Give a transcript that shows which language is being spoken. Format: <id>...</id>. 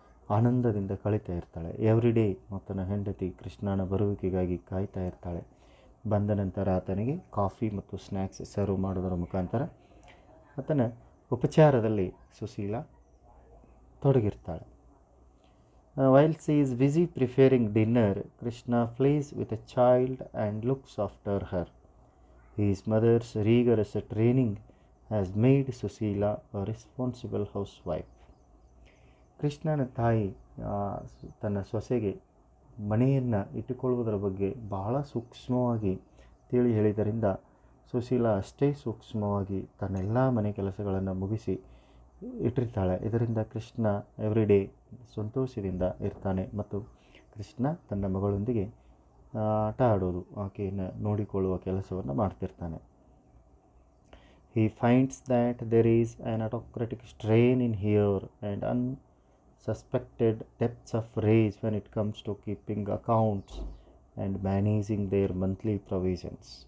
<kn>ಆನಂದದಿಂದ ಕಳೀತಾ ಇರ್ತಾಳೆ. ಎವ್ರಿ ಡೇ ಆತನ ಹೆಂಡತಿ ಕೃಷ್ಣನ ಬರುವಿಕೆಗಾಗಿ ಕಾಯ್ತಾ ಇರ್ತಾಳೆ. ಬಂದ ನಂತರ ಆತನಿಗೆ ಕಾಫಿ ಮತ್ತು ಸ್ನ್ಯಾಕ್ಸ್ ಸರ್ವ್ ಮಾಡೋದರ ಮುಖಾಂತರ ಆತನ ಉಪಚಾರದಲ್ಲಿ Sushila ತೊಡಗಿರ್ತಾಳೆ.</kn> <en>While she is busy preparing dinner, Krishna plays with a child and looks after her. His mother's rigorous training has made Susila a responsible housewife.</en> <kn>ಕೃಷ್ಣನ ತಾಯಿ ತನ್ನ ಸೊಸೆಗೆ ಮನೆಯನ್ನು ಇಟ್ಟುಕೊಳ್ಳುವುದರ ಬಗ್ಗೆ ಬಹಳ ಸೂಕ್ಷ್ಮವಾಗಿ ತಿಳಿ ಹೇಳಿದ್ದರಿಂದ ಸುಶೀಲ ಅಷ್ಟೇ ಸೂಕ್ಷ್ಮವಾಗಿ ತನ್ನೆಲ್ಲ ಮನೆ ಕೆಲಸಗಳನ್ನು ಮುಗಿಸಿ ಇಟ್ಟಿರ್ತಾಳೆ. ಇದರಿಂದ ಕೃಷ್ಣ ಎವ್ರಿ ಡೇ ಸಂತೋಷದಿಂದ ಇರ್ತಾನೆ ಮತ್ತು ಕೃಷ್ಣ ತನ್ನ ಮಗಳೊಂದಿಗೆ ಆಟ ಆಡೋದು, ಆಕೆಯನ್ನು ನೋಡಿಕೊಳ್ಳುವ ಕೆಲಸವನ್ನು ಮಾಡ್ತಿರ್ತಾನೆ.</kn> <en>He finds that there is an autocratic strain in here and unsuspected depths of rage when it comes to keeping accounts and managing their monthly provisions.</en>